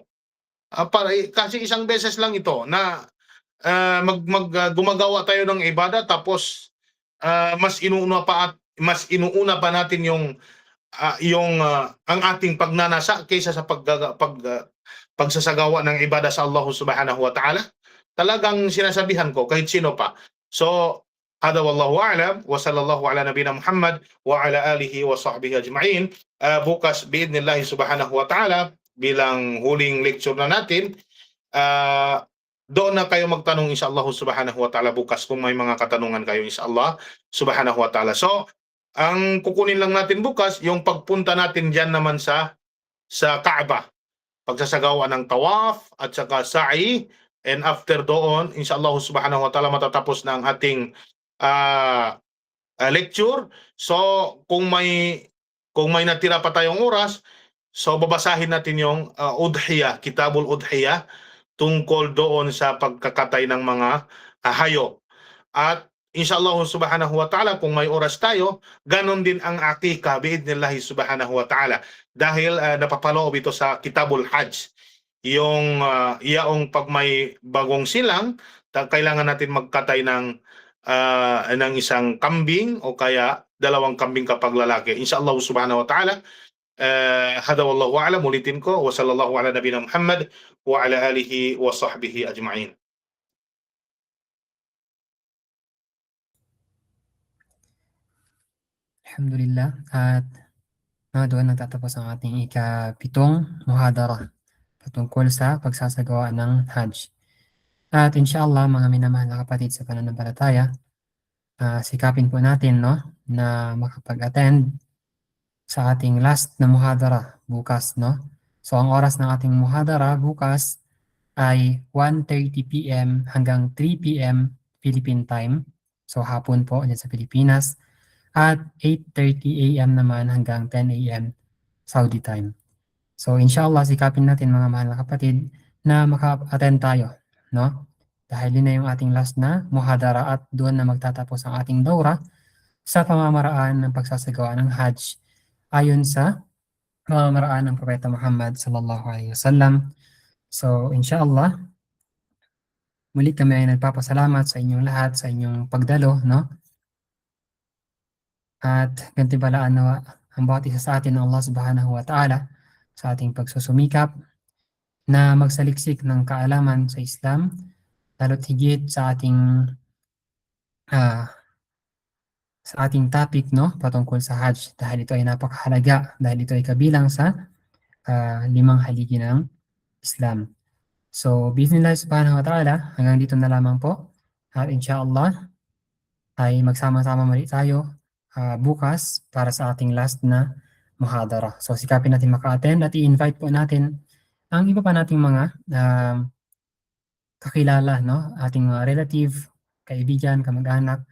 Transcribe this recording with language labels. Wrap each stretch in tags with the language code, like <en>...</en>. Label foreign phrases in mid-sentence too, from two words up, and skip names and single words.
<tl>Kasi isang beses lang ito na gumagawa tayo ng ibada, tapos mas inuuna pa natin yung ang ating pagnanasa kaysa sa pagsasagawa ng ibada sa</tl> <ar>الله سبحانه وتعالى.</ar> <tl>Talagang sinasabihan ko kahit sino pa. So,</tl> <ar>هذا والله أعلم وصلى الله على نبينا محمد وعلى آله وصحبه أجمعين. Bukas بإذن الله سبحانه وتعالى,</ar> <tl>bilang huling lecture na natin, doon na kayo magtanong</tl> <ar>إن شاء الله سبحانه وتعالى</ar> <tl>bukas kung may mga katanungan kayo</tl> <ar>إن شاء الله سبحانه وتعالى.</ar> <tl>So, ang kukunin lang natin bukas, yung pagpunta natin diyan naman sa Kaaba, pagsasagawa ng tawaf at saka sa'i,</tl> <en>and after</en> <tl>doon</tl> <ar>إن شاء الله سبحانه وتعالى</ar> <tl>matatapos na ang ating lecture. So, kung may natira pa tayong oras, so babasahin natin yung Udhiyah, Kitabul Udhiyah, tungkol doon sa pagkakatay ng mga hayop.</tl> <ar>At إن شاء الله سبحانه وتعالى,</ar> <tl>kung may oras tayo, ganon din ang akika</tl> <ar>بإذن الله سبحانه وتعالى.</ar> <tl>Dahil napapaloob ito sa Kitabul Hajj. Yung pag may bagong silang, kailangan natin magkatay ng isang kambing o kaya dalawang kambing kapag lalaki.</tl> <ar>إن شاء الله سبحانه وتعالى. هذا والله أعلم.</ar> <tl>Ulitin ko,</tl> <ar>وصلى الله على نبينا محمد وعلى آله وصحبه أجمعين.</ar> <tl>Alhamdulillah. At doon nagtatapos ang ating ika-7 muhadara patungkol sa pagsasagawa ng Hajj. At inshallah, mga minamahal na kapatid sa pananampalataya, sikapin po natin na makapag-attend sa ating last na muhadara bukas. So ang oras ng ating muhadara bukas ay 1:30 PM hanggang 3 PM</tl> <en>Philippine time.</en> <tl>So hapon po dyan sa Pilipinas. At 8:30 AM naman hanggang 10 AM</tl> <en>Saudi time.</en> <tl>So inshallah, sikapin natin mga mahal na kapatid na maka-attend tayo. Dahil yun na yung ating last na muhadara at doon na magtatapos ang ating dawra sa pamamaraan ng pagsasagawa ng Hajj ayon sa pamamaraan ng Propeta Muhammad</tl> <ar>صلى الله عليه وسلم.</ar> <tl>So inshallah, muli kami ay nagpapasalamat sa inyong lahat sa inyong pagdalo, at gantibalaan ang bawat isa sa atin ng</tl> <ar>الله سبحانه وتعالى</ar> <tl>sa ating pagsusumikap na magsaliksik ng kaalaman sa Islam, lalo't higit sa ating topic patungkol sa Hajj, dahil ito ay napakahalaga, dahil ito ay kabilang sa 5 haligi ng Islam. So,</tl> <ar>بسم الله سبحانه وتعالى,</ar> <tl>hanggang dito na lamang po. At inshallah, ay magsama-sama muli tayo bukas para sa ating last na muhadara. So, sikapin natin maka-attend at i-invite po natin ang iba pa nating mga kakilala, ating mga relative, kaibigan, kamag-anak.</tl>